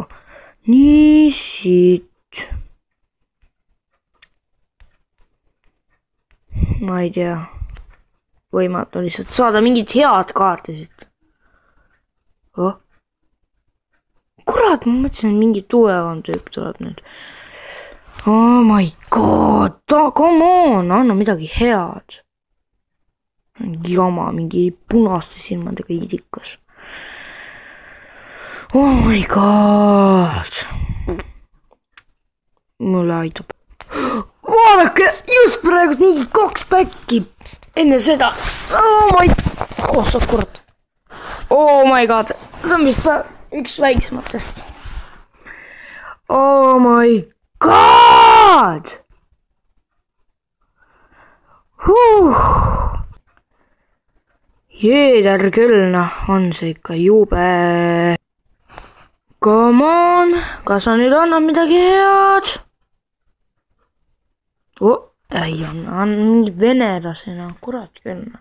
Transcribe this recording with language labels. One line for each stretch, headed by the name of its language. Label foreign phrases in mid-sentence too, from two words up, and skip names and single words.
Estonian: Nii siit. Ma ei tea. võimatu lihtsalt saada mingit head kaarti siit. Oh. Kurat, ma mõtlesin, et mingi tugevam tüüp tuleb nüüd.
English: Oh my god, come on,
Estonian: anna midagi head. Jama, mingi punaste silmadega idikas.
English: Oh my god.
Estonian: Mulle aitab. Vaadake, just praegu mingi 2 päkki enne seda.
English: Oh my god, kurat. Oh my god,
Estonian: see on vist üks väiksematest.
English: Oh my god.
Estonian: Jeeder küll, on see ikka jube.
English: Come on,
Estonian: kas sa nüüd annad midagi head? Ei anna, on mingi venelasena, kurat küll.